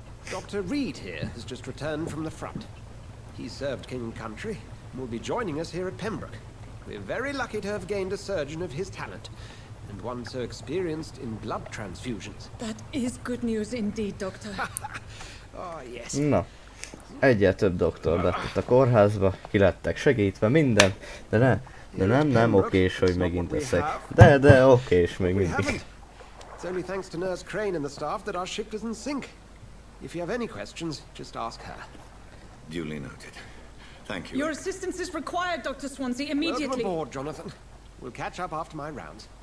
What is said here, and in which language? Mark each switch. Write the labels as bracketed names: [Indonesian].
[English] Dr. Reed here has just returned from the front. He served King and Country and will be joining us here at Pembroke. We're very lucky to have gained a surgeon of his talent, and one so experienced in blood transfusions. That is good news indeed, Doctor. [Hungarian] Na, egyel több doktor lett itt a kórházba, ki lettek segítve, minden, de nem okés, hogy megint eszek. De okés még mindig. [English] It's only thanks to Nurse Crane and the staff that our ship doesn't sink. If you have any questions, just ask her. Duly noted. Thank you. Your assistance is required, Dr. Swansea, immediately. Welcome aboard, Jonathan. We'll catch up after my rounds.